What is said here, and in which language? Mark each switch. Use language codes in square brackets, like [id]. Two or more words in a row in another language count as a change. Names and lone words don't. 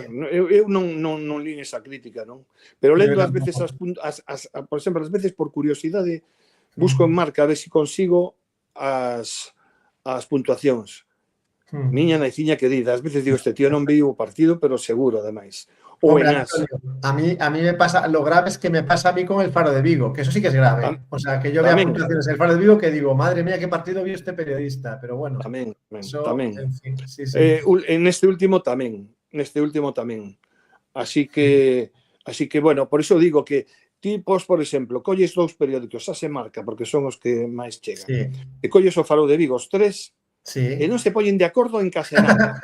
[gl] Eu non li esa crítica, non? Pero lendo ás veces, por exemplo, ás veces por curiosidade, busco en Marca a ver se consigo as puntuacións. Miña naiciña querida, ás veces digo, este tío non viu o partido, pero seguro, ademais. [es] Hombre, a mí me pasa, lo grave es que me pasa a mí con el Faro de Vigo, que eso sí que es grave. O sea, que yo vea puntuaciones del Faro de Vigo que digo, madre mía, qué partido vio este periodista. Pero bueno. [gl] Tamén. [es] En fin, sí. [gl] En este último tamén. Así que, bueno, por iso digo que tipos, por exemplo, colles dous periódicos, xa se Marca, porque son os que máis chegan. E colles o Faro de Vigo, os tres, e non se poñen de acordo en case nada.